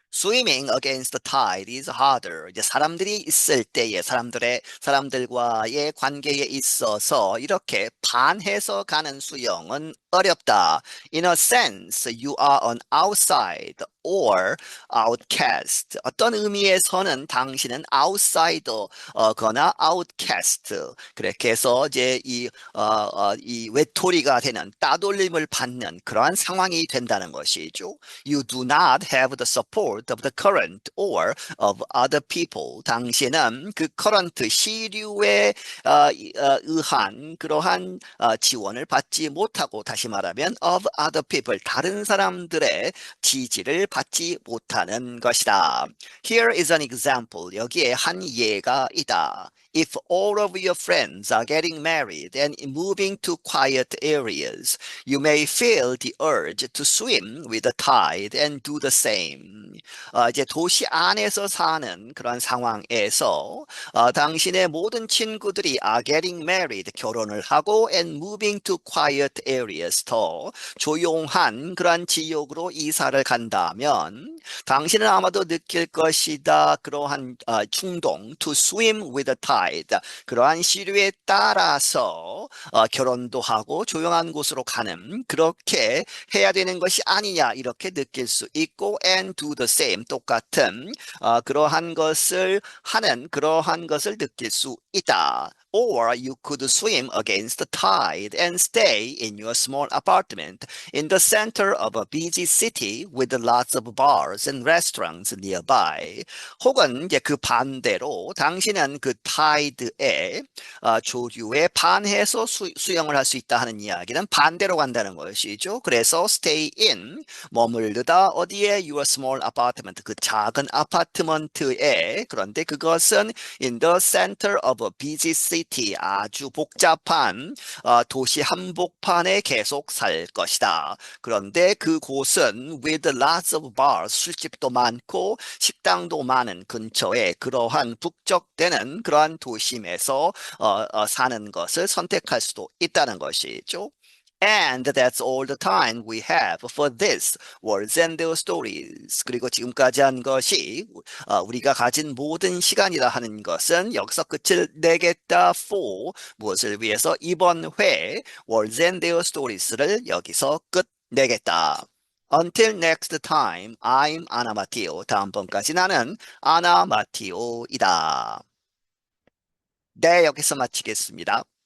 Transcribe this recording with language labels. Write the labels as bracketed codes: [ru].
[en] Swimming against the tide is harder. [ko] 이제 사람들이 있을 때에 사람들과의 관계에 있어서 이렇게 반해서 가는 수영은 어렵다. [en] In a sense, you are on outside or outcast. [ko] 어떤 의미에서는 당신은 outsider거나 outcast. 그렇게 해서 이제 이 외톨이가 되는 따돌림을 받는 그러한 상황이 된다는 것이죠. [en] You do not have the support of the current or of other people. [ko] 당신은 그 current 시류에 의한 그러한 지원을 받지 못하고 다시 다시 말하면 [en] of other people, [ko] 다른 사람들의 지지를 받지 못하는 것이다. [en] Here is an example. [ko] 여기에 한 예가 있다. [en] If all of your friends are getting married and moving to quiet areas, you may feel the urge to swim with the tide and do the same. [ko] 이제 도시 안에서 사는 그런 상황에서 당신의 모든 친구들이 [en] are getting married, [ko] 결혼을 하고 [en] and moving to quiet areas, [ko] 더 조용한 그러한 지역으로 이사를 간다면 당신은 아마도 느낄 것이다. 그러한 충동 [en] to swim with the tide, [ko] 그러한 시류에 따라서 결혼도 하고 조용한 곳으로 가는, 그렇게 해야 되는 것이 아니냐 이렇게 느낄 수 있고 [en] and do the same, [ko] 똑같은 그러한 것을 하는, 그러한 것을 느낄 수 있다. [en] Or you could swim against the tide and stay in your small apartment in the center of a busy city with lots of bars and restaurants nearby. [ko] 혹은 이제 그 반대로 당신은 그 타이드에 조류에 반해서 수영을 할 수 있다 하는 이야기는 반대로 간다는 것이죠. 그래서 stay in, 머물르다 어디에 [en] your small apartment, [ko] 그 작은 아파트먼트에, 그런데 그것은 [en] in the center of a busy city, [ko] 아주 복잡한 도시 한복판에 계속 살 것이다. 그런데 그곳은 [en] with lots of bars, [ko] 술집도 많고 식당도 많은 근처에 그러한 북적대는 그러한 도심에서 사는 것을 선택할 수도 있다는 것이죠. [en] And that's all the time we have for this words and their stories. [ko] 그리고 지금까지 한 것이 우리가 가진 모든 시간이라 하는 것은 여기서 끝을 내겠다. for 무엇을 위해서, 이번 회 words and their stories를 여기서 끝내겠다. [en] Until next time, I'm Anna Matteo. [ko] 다음번까지 나는 아나 마티오이다. 네, 여기서 마치겠습니다.